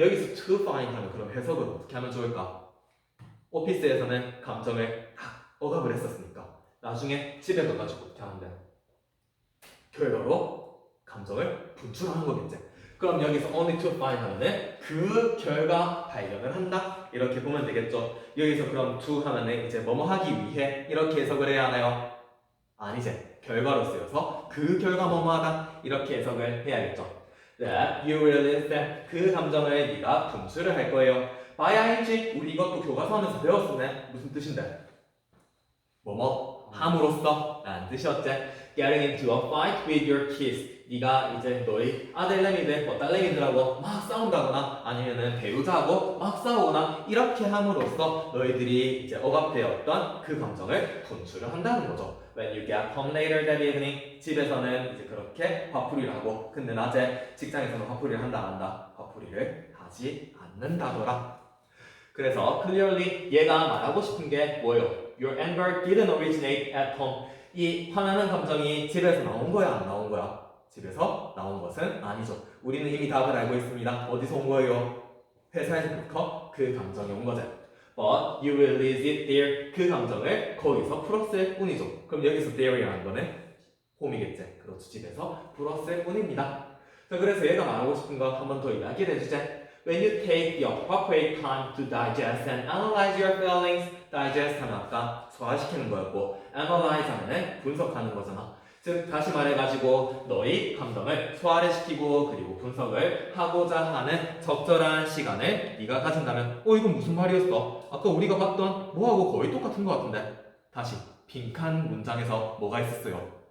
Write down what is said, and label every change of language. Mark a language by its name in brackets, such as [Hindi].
[Korean] 여기서 to find 하면 그럼 해석을 어떻게 하면 좋을까? 오피스에서는 감정을 다 억압을 했었으니까 나중에 집에 가가지고 어떻게 하면 돼? 결과로 감정을 분출하는 거겠지. 그럼 여기서 only to find 하면은 그 결과 발견을 한다 이렇게 보면 되겠죠. 여기서 그럼 to 하면은 이제 뭐뭐 하기 위해 이렇게 해석을 해야 하나요? 아니지. 결과로 쓰여서 그 결과 뭐뭐 하다 이렇게 해석을 해야겠죠. [English] That you release that. [Korean] 그 감정을 네가 분출을 할 거예요. by ing 우리 이것도 교과서 하면서 배웠었네. 무슨 뜻인데? 뭐뭐 함으로써 라는 뜻이었지. [English] Getting into a fight with your kids. [Korean] 네가 이제 너희 아들내미들, 딸내미들하고 막 싸운다거나 아니면은 배우자하고 막 싸우거나 이렇게 함으로써 너희들이 이제 억압되었던 그 감정을 분출을 한다는 거죠. [English] When you get home later that evening. [Korean] 집에서는 이제 그렇게 화풀이를 하고 근데 낮에 직장에서는 화풀이를 한다 안 한다? 화풀이를 하지 않는다더라. 그래서 clearly 얘가 말하고 싶은 게 뭐예요? [English] Your anger didn't originate at home. [Korean] 이 화나는 감정이 집에서 나온 거야 안 나온 거야? 집에서 나온 것은 아니죠. 우리는 이미 답을 알고 있습니다. 어디서 온 거예요? 회사에서부터 그 감정이 온 거죠. [English] But you release it there. [Korean] 그 감정을 거기서 풀었을 뿐이죠. 그럼 여기서 there이라는 거는 홈이겠지. 그렇죠. 집에서 풀었을 뿐입니다. 자, 그래서 얘가 말하고 싶은 거 한 번 더 이야기를 해주자. [English] When you take the appropriate time to digest and analyze your feelings, digest [Korean] 하면 아까 소화시키는 거였고, [English] analyze [Korean] 하면은 분석하는 거잖아. 즉 다시 말해가지고 너희 감정을 소화를 시키고 그리고 분석을 하고자 하는 적절한 시간을 네가 가진다면 이건 무슨 말이었어? 아까 우리가 봤던 뭐하고 거의 똑같은 것 같은데 다시 빈칸 문장에서 뭐가 있었어요?